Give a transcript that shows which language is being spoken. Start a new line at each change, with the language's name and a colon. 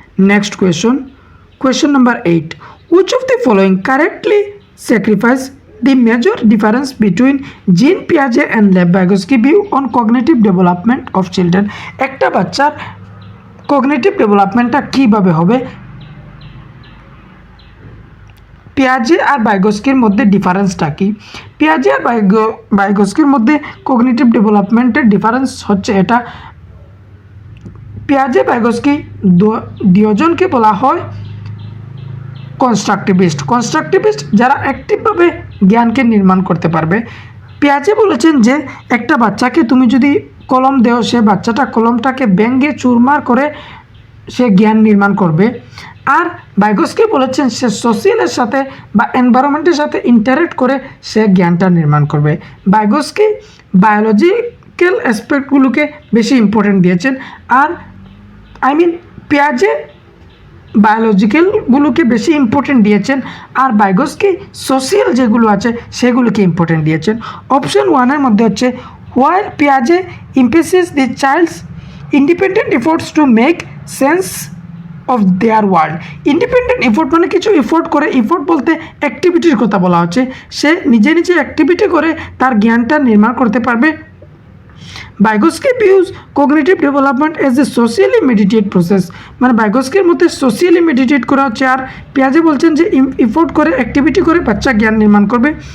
English: Next question number 8. Which of the following correctly sacrifice the major difference between Jean Piaget and Lev Vygotsky view on cognitive development of children?
Bangla: একটা বাচ্চার cognitive ডেভেলপমেন্টটা কীভাবে হবে, পিয়াজে আর ভাইগোস্কির মধ্যে ডিফারেন্সটা কি? পিয়াজে আর ভাইগোস্কির মধ্যে cognitive ডেভেলপমেন্টের ডিফারেন্স হচ্ছে এটা, পিয়াজে ভাইগোস্কি দুজনকে বলা হয় কনস্ট্রাকটিভিস্ট যারা অ্যাক্টিভভাবে জ্ঞানকে নির্মাণ করতে পারবে। পিয়াজে বলেছেন যে একটা বাচ্চাকে তুমি যদি কলম দেও, সে বাচ্চাটা কলমটাকে ব্যঙ্গে চুরমার করে সে জ্ঞান নির্মাণ করবে। আর ভাইগোস্কি বলেছেন সে সোশিয়ালের সাথে বা এনভায়রনমেন্টের সাথে ইন্টারেক্ট করে সে জ্ঞানটা নির্মাণ করবে। ভাইগোস্কি বায়োলজিক্যাল অ্যাসপেক্টগুলোকে বেশি ইম্পর্টেন্ট দিয়েছেন, আর পিয়াজে বায়োলজিক্যালগুলোকে বেশি ইম্পর্টেন্ট দিয়েছেন, আর ভাইগোস্কি সোশিয়াল যেগুলো আছে সেগুলোকে ইম্পর্টেন্ট দিয়েছেন। অপশন 1-এর মধ্যে হচ্ছে
English: While পিয়াজে emphasizes the child's independent efforts to make sense of their world.
Bangla: Independent effort মানে কিছু এফোর্ট করে, এফোর্ট বলতে অ্যাক্টিভিটির কথা বলা হচ্ছে, সে নিজে অ্যাক্টিভিটি করে তার জ্ঞানটা নির্মাণ করতে পারবে। ভাইগোস্কি
English: views cognitive development as a socially mediated process,
Bangla: মানে ভাইগোস্কির মধ্যে সোশিয়ালি মেডিটেট করা হচ্ছে, আর পিয়াজে বলছেন যে এফোর্ট করে অ্যাক্টিভিটি করে বাচ্চা জ্ঞান নির্মাণ করবে।